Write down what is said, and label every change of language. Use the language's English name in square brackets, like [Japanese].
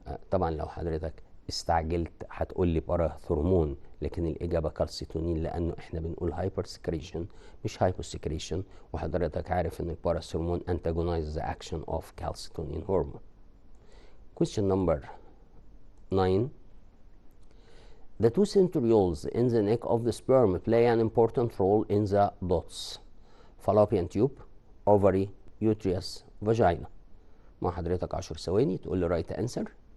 [Arabic] طبعا لو حضرتك استعجلت هتقول لي باراثورمون، لكن الاجابه كالسيتونين، لانه احنا بنقول هايبر سكريشن مش هايبو سكريشن، وحضرتك عارف ان الباراثورمون [English] antagonize the action of calcitonin hormone. Question number 9. The two centrioles in the neck of the sperm play an important role in the dots: fallopian tube, ovary, uterus, vagina. [Arabic] مع حضرتك 10 ثواني تقول لي رايت انسر.